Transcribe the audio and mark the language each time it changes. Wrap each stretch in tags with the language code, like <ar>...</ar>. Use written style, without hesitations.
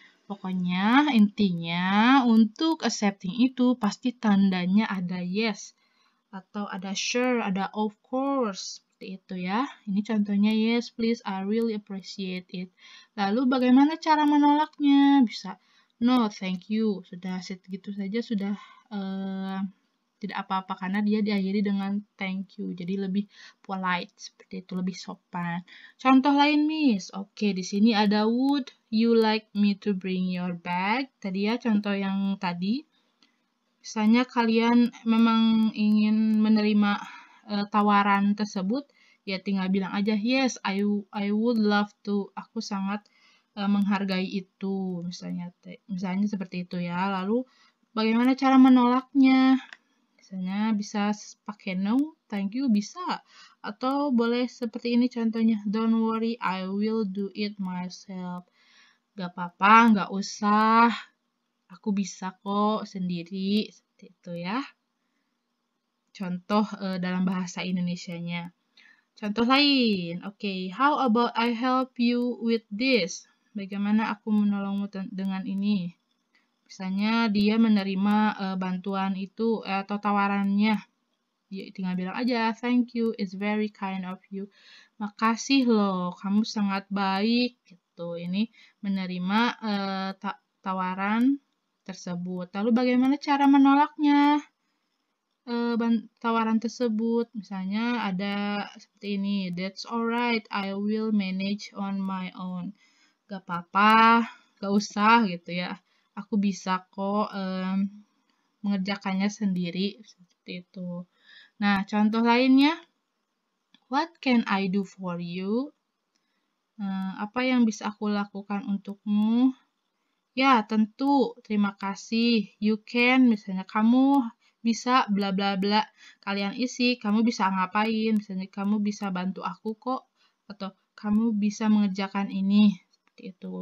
<id>Pokoknya intinya untuk accepting itu pasti tandanya ada yes atau ada sure, ada of course, seperti itu ya. Ini contohnya</id> <en>yes please, I really appreciate it.</en> <id>Lalu bagaimana cara menolaknya? Bisa</id> <en>no thank you,</en> <id>sudah segitu saja sudah tidak apa-apa karena dia diakhiri dengan</id> <en>thank you.</en> <id>Jadi lebih polite seperti itu, lebih sopan. Contoh lain, Miss.</id> <en>Oke,</en> <id>di sini ada</id> <en>would you like me to bring your bag?</en> <id>Tadi ya contoh yang tadi. Misalnya kalian memang ingin menerima tawaran tersebut, ya tinggal bilang aja</id> <en>yes, I would love to.</en> <id>Aku sangat menghargai itu, misalnya seperti itu ya. Lalu bagaimana cara menolaknya? Misalnya bisa pakai</id> <en>no, thank you,</en> <id>bisa. Atau boleh seperti ini contohnya,</id> <en>don't worry, I will do it myself.</en> <id>Gak apa-apa, gak usah. Aku bisa kok sendiri. Seperti itu ya. Contoh dalam bahasa Indonesianya. Contoh lain,</id> <en>oke, how about I help you with this?</en> <id>Bagaimana aku menolongmu dengan ini? Misalnya dia menerima bantuan itu atau tawarannya, dia tinggal bilang aja</id> <en>thank you, it's very kind of you.</en> <id>Makasih loh, kamu sangat baik gitu. Ini menerima tawaran tersebut. Lalu bagaimana cara menolaknya? Tawaran tersebut, misalnya ada seperti ini,</id> <en>that's alright, I will manage on my own.</en> <id>Gak apa-apa, gak usah gitu ya. Aku bisa kok mengerjakannya sendiri seperti itu. Nah, contoh lainnya,</id> <en>what can I do for you?</en> <id>Apa yang bisa aku lakukan untukmu? Ya, tentu, terima kasih.</id> <en>You can,</en> <id>misalnya kamu bisa bla bla bla. Kalian isi, kamu bisa ngapain? Misalnya kamu bisa bantu aku kok, atau kamu bisa mengerjakan ini. Seperti itu.</id>